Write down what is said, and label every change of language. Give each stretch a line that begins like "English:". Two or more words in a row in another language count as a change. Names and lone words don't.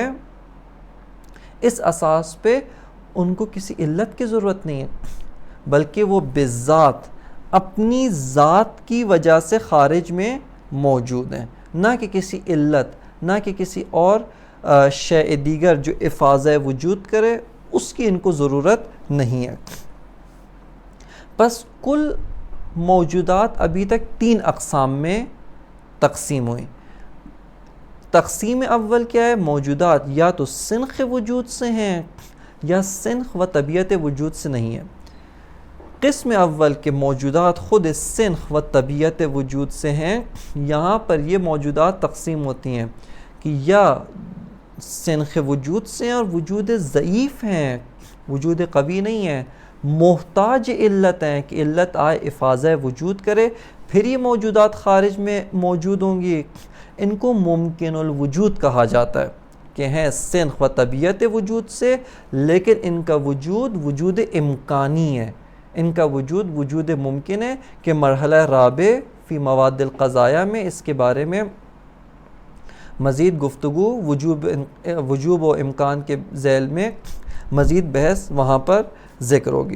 Urdu: اس اساس پہ ان کو کسی علت کی ضرورت نہیں ہے، بلکہ وہ بذات اپنی ذات کی وجہ سے خارج میں موجود ہیں، نہ کہ کسی علت، نہ کہ کسی اور شیء دیگر جو افاضہ وجود کرے، اس کی ان کو ضرورت نہیں ہے. بس کل موجودات ابھی تک 3 اقسام میں تقسیم ہوئی. تقسیم اول کیا ہے؟ موجودات یا تو سنخ وجود سے ہیں یا سنخ و طبیعت وجود سے نہیں ہیں. قسم اول کے موجودات خود سنخ و طبیعت وجود سے ہیں. یہاں پر یہ موجودات تقسیم ہوتی ہیں کہ یا سنخ وجود سے ہیں اور وجود ضعیف ہیں، وجود قوی نہیں ہے، محتاج علت ہیں کہ علت آئے افاضہ وجود کرے، پھر یہ موجودات خارج میں موجود ہوں گی. ان کو ممکن الوجود کہا جاتا ہے کہ ہیں سنخ و طبیعت وجود سے، لیکن ان کا وجود وجود امکانی ہے، ان کا وجود وجود ممکن ہے. کہ مرحلہ
Arabic: رابع فی مواد القضایہ
Urdu: میں اس کے بارے میں مزید گفتگو وجوب و امکان کے ذیل میں مزید بحث وہاں پر ذکر ہوگی.